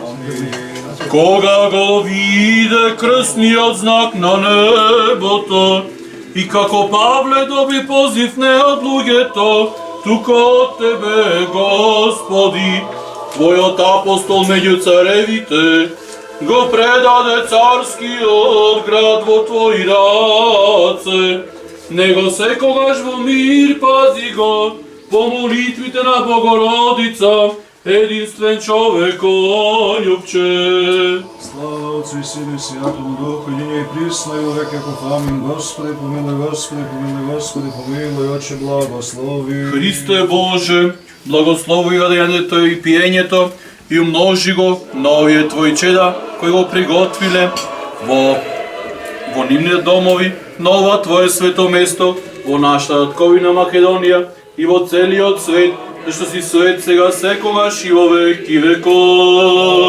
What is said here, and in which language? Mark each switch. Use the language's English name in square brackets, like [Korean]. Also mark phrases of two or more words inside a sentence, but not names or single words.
[Macedonian] Кога го виде крстниот знак на небото и како Павле доби позив не од луѓето, туку од Тебе, Господи, Твојот апостол меѓу царевите, го предаде царскиот град во Твои раце. Него секогаш во мир пази го, по молитвите на Богородица, единствен човеко љубче. [Church Slavic] Слава Отцу и Сину и Святому Духу, единия и присно и во веки веков. Амин. Господи, помилуј, Господи, помилуј, Господи, помилуј, Отче, благослови. [Macedonian] Христе Боже, благослови јадењето и пиењето и умножи го на овие Твои чеда кои го приготвиле во нивните домови, на ова Твое свето место, во нашата татковина Македонија и во целиот свет, зашто си свет сега секогаш и во веки веков.